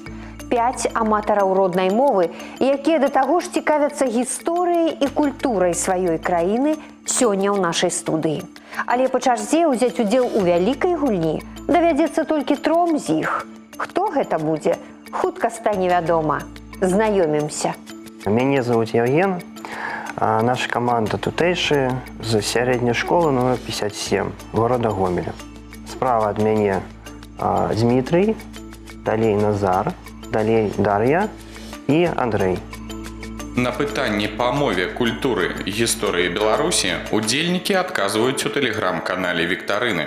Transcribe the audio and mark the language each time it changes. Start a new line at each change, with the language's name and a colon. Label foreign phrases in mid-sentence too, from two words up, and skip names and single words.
Belarusian: 5 аматараў роднай мовы, якія да таго ж цікавяцца гісторыяй і культурай сваёй краіны сёння ў нашай студыі. Але па чарзе ўзяць удзел у вялікай гульні давядзецца толькі 3 з іх. Хто гэта будзе? Хутка стане вядома. Знаёмімся.
Russian: Меня зовут
Belarusian: Евген. Наша команда тутэйшая з сярэдняй школы номер 57 города Гомеля. Справа ад мяне Дмітрый, далей Назар, далей Дар'я і Андрэй. На пытанні па мове, культуры і гісторыі Беларусі удзельнікі адказваюць у тэлеграм-канале Віктарыны.